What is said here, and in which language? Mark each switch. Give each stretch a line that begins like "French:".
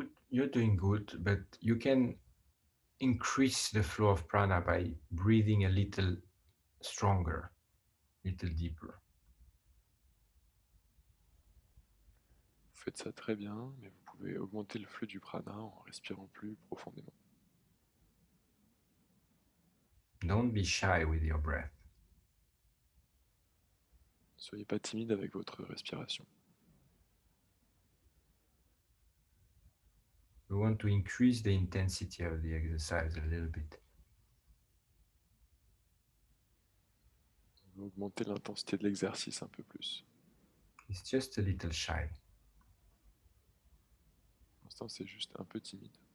English: You're doing good, but you can increase the flow of prana by breathing a little stronger, little deeper.
French: Vous faites ça très bien, mais vous pouvez augmenter le flux du prana en respirant plus profondément.
English: Don't be shy with your breath.
French: Ne soyez pas timide avec votre respiration.
English: We want to increase the intensity of the exercise a little bit.
French: On va augmenter l'intensité de l'exercice un peu plus.
English: It's just a little shy.
French: Pour l'instant, c'est juste un peu timide.